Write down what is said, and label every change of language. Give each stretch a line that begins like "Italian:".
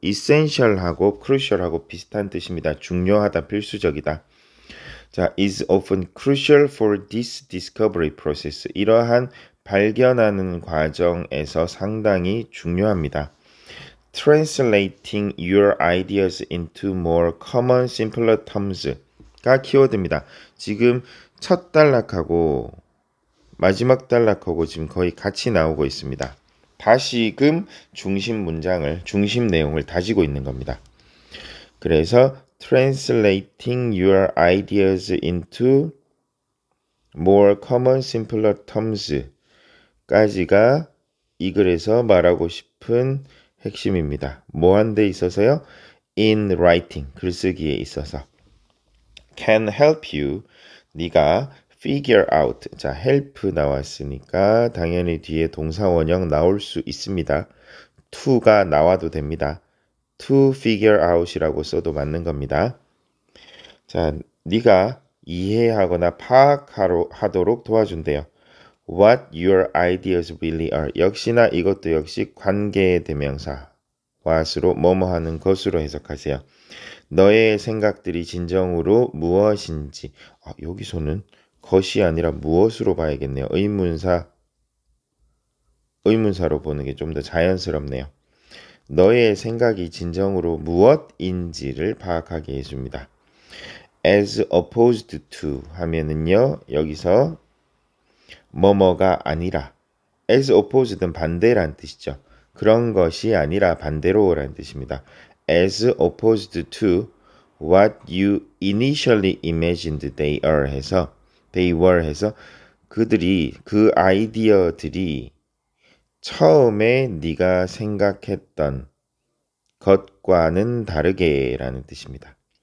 Korean: essential하고 crucial하고 비슷한 뜻입니다. 중요하다, 필수적이다.
English: 자, is often crucial for this discovery process.
Korean: 이러한 발견하는 과정에서 상당히 중요합니다.
English: Translating your ideas into more common, simpler terms가
Korean: 키워드입니다. 지금 첫 단락하고 마지막 단락하고 지금 거의 같이 나오고 있습니다. 다시금 중심 문장을, 중심 내용을 다지고 있는 겁니다. 그래서
English: translating your ideas into more common, simpler terms
Korean: 까지가 이 글에서 말하고 싶은 핵심입니다. 뭐한 데 있어서요?
English: In writing,
Korean: 글쓰기에 있어서.
English: Can help you,
Korean: 네가
English: figure out,
Korean: 자 help 나왔으니까 당연히 뒤에 동사 원형 나올 수 있습니다. to가 나와도 됩니다.
English: to figure out
Korean: 이라고 써도 맞는 겁니다. 자, 네가 이해하거나 파악하도록 도와준대요.
English: What your ideas really are.
Korean: 역시나 이것도 역시 관계대명사 what으로 뭐뭐 하는 것으로 해석하세요. 너의 생각들이 진정으로 무엇인지. 여기서는 것이 아니라 무엇으로 봐야겠네요. 의문사로 보는 게 좀 더 자연스럽네요. 너의 생각이 진정으로 무엇인지를 파악하게 해줍니다.
English: As opposed to
Korean: 하면은요. 여기서 뭐뭐가 아니라 as opposed는 반대란 뜻이죠. 그런 것이 아니라 반대로라는 뜻입니다.
English: As opposed to what you initially imagined they were
Korean: 해서 그들이 그 아이디어들이 처음에 네가 생각했던 것과는 다르게라는 뜻입니다.